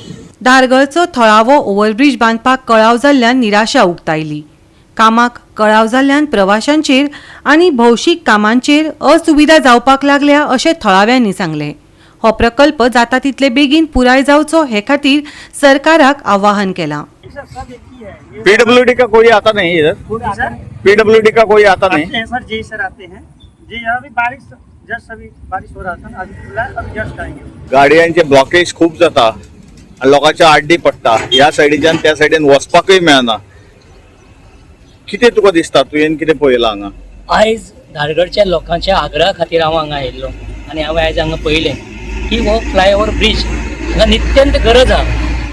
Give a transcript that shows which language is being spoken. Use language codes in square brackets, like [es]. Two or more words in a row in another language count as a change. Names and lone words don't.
[kok] धारगळचो थळावो ओव्हरब्रिज बांदपाक कळाव जाल्ल्यान निराशा उक्तायली। कामाक कळाव जाल्ल्यान प्रवाशांचेर आनी भौशीक कामांचेर असुविधा जावपाक लागल्या अशें थळाव्यांनी सांगले। हो प्रकल्प जाता तितले बेगीन पुराय जावचो हे खातीर सरकाराक आवाहन केलां। [hi] PWD का कोई आता नहीं इधर? PWD का कोई आता नहीं सर? जी सर आते हैं जी। अभी बारिश जस्ट अभी बारिश हो रहा था ना, अभी खुला है, अभी जस्ट आएंगे। [kok] गाडयांचे ब्लॉकेज खूप जाता आणि लोकांच्या आड्डी पडटा, ह्या सायडीच्यान त्या सायडीन वचपाकूय मेळना। कितें तुका दिसता, तुवें कितें पळयलां हांगा? आयज धारगडच्या लोकांच्या आग्रहा खातीर हांव हांगा आयिल्लो आनी हांवें आयज हांगा पळयलें की हो [en] flyover bridge [kok] हांगा नित्यंत गरज आहा।